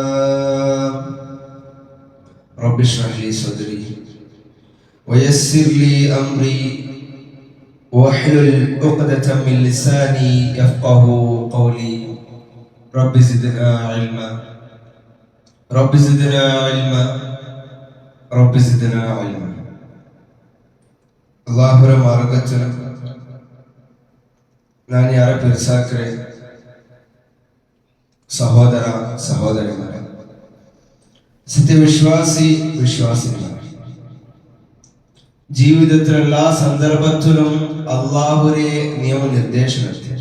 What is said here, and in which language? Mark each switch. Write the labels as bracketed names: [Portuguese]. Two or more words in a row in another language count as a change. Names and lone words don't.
[Arabic] رب اشرح لي صدري ويسر لي أمري واحلل عقدة من لساني يفقه قولي. رب زدنا علما رب زدنا علما رب زدنا علما. [Malayalam] അല്ലാഹുവിന്റെ മാർഗ്ഗത്തിൽ ഞാൻ യാരെ പിർസാക്കരെ സഹോദര സഹോദരിമാരെ, സത്യവിശ്വാസി വിശ്വാസിനിമാരെ, ജീവിതത്തിലെ എല്ലാ സന്ദർഭത്തിലും അല്ലാഹുവിന്റെ നിയമനിർദ്ദേശങ്ങൾ